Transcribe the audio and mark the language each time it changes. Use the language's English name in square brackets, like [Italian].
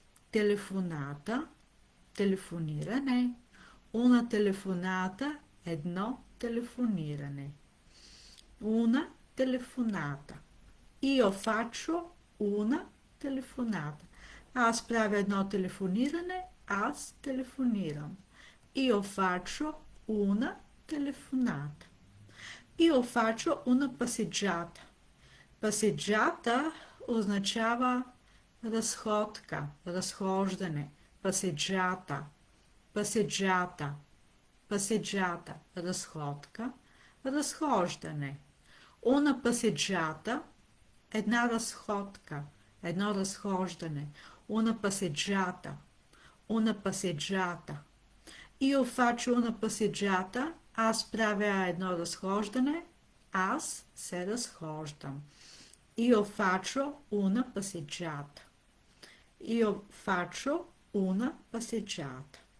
[Italian] Telefonata, telefonirане. Una telefonata, [Bulgarian] едно телефониране. [Italian] Una telefonata. Io faccio una telefonata. [Bulgarian] Аз правя едно телефониране, аз телефонирам. [Italian] Io faccio una telefonata. Io faccio una passeggiata. [Bulgarian] Passeggiata означава разходка, разхождане. [Italian] Passeggiata, passeggiata, passeggiata, [Bulgarian] разходка, разхождане. [Italian] Una passeggiata, [Bulgarian] една разходка, едно разхождане. [Italian] Una passeggiata, una passeggiata. Io faccio una passeggiata, [Bulgarian] аз правя едно разхождане, аз се разхождам. [Italian] Io faccio una passeggiata. Io faccio una passeggiata.